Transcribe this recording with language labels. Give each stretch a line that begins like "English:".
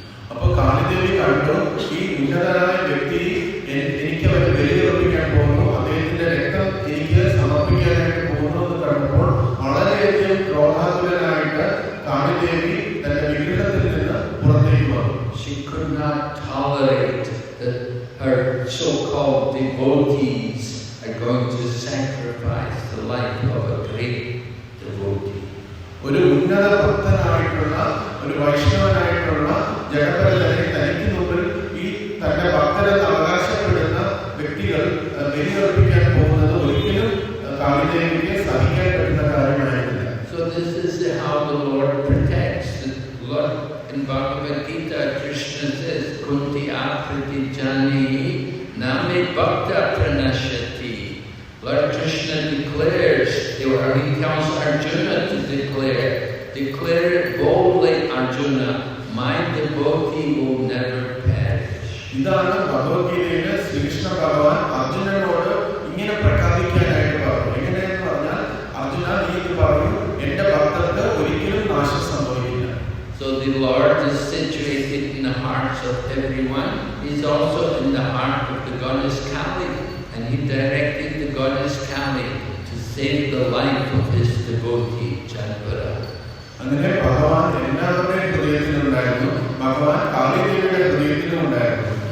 Malayalam: അപ്പോൾ കാളിദേവി കണ്ടു ഈ ഉന്നതനായ വ്യക്തി എനിക്ക് അവർ ബലികർപ്പിക്കാൻ പോകുന്നു, അദ്ദേഹത്തിന്റെ രക്തം എനിക്ക് സമർപ്പിക്കാനായിട്ട് പോകുന്നു എന്ന് കണ്ടപ്പോൾ വളരെയധികം ക്രോധാകുലനായിട്ട് കാളിദേവി തന്റെ വിഗ്രഹത്തിൽ നിന്ന് പുറത്തേക്ക് വന്നു.
English: She could not tolerate that her so-called devotees are going to sacrifice the life of a great devotee.
Malayalam: ഒരു ഉന്നത ഭക്തനായിട്ടുള്ള ഒരു വൈഷ്ണവനായിട്ടുള്ള ജഡഭരതനെ തനിക്ക് മുമ്പിൽ ഈ തന്റെ ഭക്തരെന്ന് അവകാശപ്പെടുന്ന വ്യക്തികൾ ബലിയർപ്പിക്കാൻ പോകുന്നത് ഒരിക്കലും കാളിദേവിക്ക് സഹിക്കാൻ പറ്റുന്ന കാര്യമായിരുന്നില്ല.
English: So this is how the Lord protects. The Lord in Bhagavad Gita, Krishna says,
Sanskrit: Kunti apriti jani name bhakta pranashati.
English: Lord Krishna declares, or he tells Arjuna to declare it boldly, Arjuna, my devotee will never perish.
Malayalam: ഇതാണ് ഭഗവത്ഗീതയിലെ ശ്രീകൃഷ്ണ ഭഗവാൻ അർജുനനോട് ഇങ്ങനെ പ്രഖ്യാപിക്കാനായിട്ട് പറഞ്ഞു. എങ്ങനെയെന്ന് പറഞ്ഞാൽ, അർജുന നീ ഇത് പറയൂ, എന്റെ ഭക്തർക്ക് ഒരിക്കലും നാശം സംഭവിക്കില്ല.
English: So the Lord is situated in the hearts of everyone. He's also in the heart of the goddess Kali, and he directed the goddess Kali to save the life of his devotee Janvara.
Malayalam: അങ്ങനെ ഭഗവാൻ എല്ലാവരുടെയും ഹൃദയത്തിലുണ്ടായിരുന്നു. ഭഗവാൻ കാളിദേവിയുടെ ഹൃദയത്തിലുണ്ടായിരുന്നു.